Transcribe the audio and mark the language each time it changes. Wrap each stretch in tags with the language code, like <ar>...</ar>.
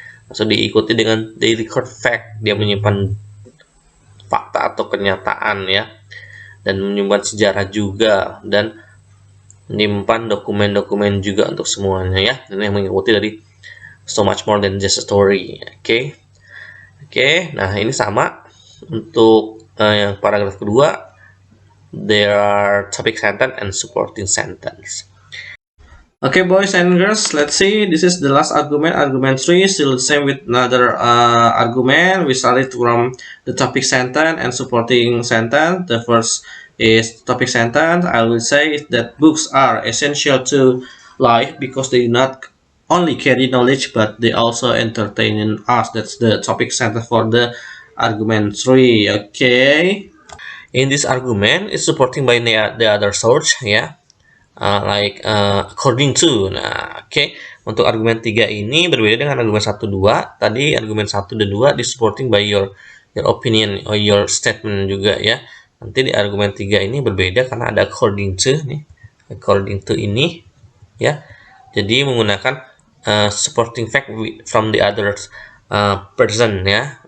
<id>Maksud diikuti dengan</id> <en>they record fact,</en> <id>dia menyimpan fakta atau kenyataan ya, dan menyimpan sejarah juga, dan menyimpan dokumen-dokumen juga untuk semuanya ya. Ini yang mengikuti dari</id> <en>so much more than just a story.</en> <id>Oke, nah ini sama untuk yang paragraf kedua.</id> <en>There are topic sentence and supporting sentence. Okay, boys and girls, let's see. This is the last argument, argument 3. Still the same with another argument. We started from the topic sentence and supporting sentence. The first is topic sentence. I will say that books are essential to life because they not only carry knowledge but they also entertain us. That's the topic sentence for the argument 3. Okay, in this argument it's supporting by the other source ya, according to. Nah, okay,</en> <id>untuk argumen 3 ini berbeda dengan argumen 1 2. Tadi argumen 1 dan 2 di</id> <en>supporting by your opinion or your statement</en> <id>juga ya. Nanti di argumen 3 ini berbeda karena ada</id> <en>according to</en> <id>nih.</id> <en>According to</en> <id>ini ya. Jadi menggunakan</id> <en>supporting fact from the other person</en> <id>ya.</id>